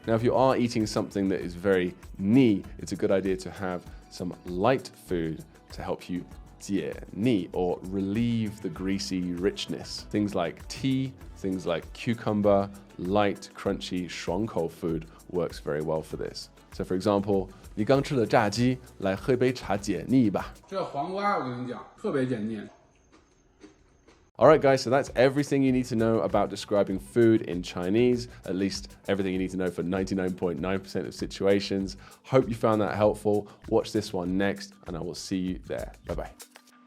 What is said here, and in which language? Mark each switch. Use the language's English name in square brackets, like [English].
[English] Now, if you are eating something that is very ni, it's a good idea to have some light food to help you [Chinese] 解腻 [English] or relieve the greasy richness. Things like tea, things like cucumber, light, crunchy, [Chinese] 爽口 [English] food works very well for this. So for example, [Chinese] 你刚吃了炸鸡，来喝杯茶解腻吧。这黄瓜我跟你讲，特别解腻。 [English] Alright guys, so that's everything you need to know about describing food in Chinese, at least everything you need to know for 99.9% of situations. Hope you found that helpful. Watch this one next, and I will see you there. Bye-bye.